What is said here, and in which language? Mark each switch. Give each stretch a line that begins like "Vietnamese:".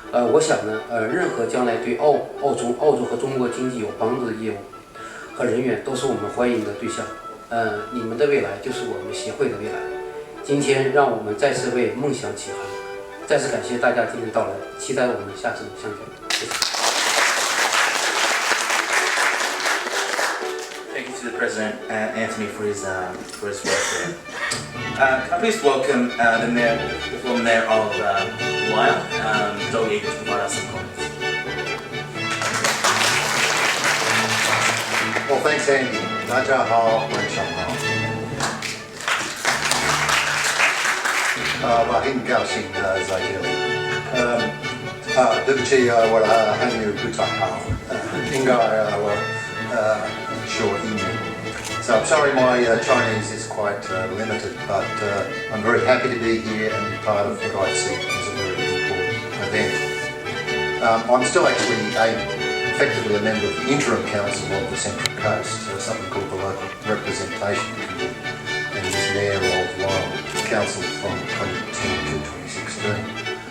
Chinese: 我想呢，任何将来对澳洲和中国经济有帮助的业务和人员，都是我们欢迎的对象。你们的未来就是我们协会的未来。今天让我们再次为梦想起航，再次感谢大家今天到来，期待我们下次相见。谢谢。
English: Thank you to the President Anthony for his work there. Can I please welcome the former Mayor of Waya, Zoe, to provide us some comments. Well, thanks, Andy.
Chinese: 大家好，晚上好。很高兴在这里。对不起，我的汉语不太好，应该我说英语。
English: So I'm sorry my Chinese is quite limited, but I'm very happy to be here and be part of what I see as a very important event. I'm still actually effectively a member of the interim council of the Central Coast, something called the Local Representation Committee, and was mayor of Lyell Council from 2010 to 2016.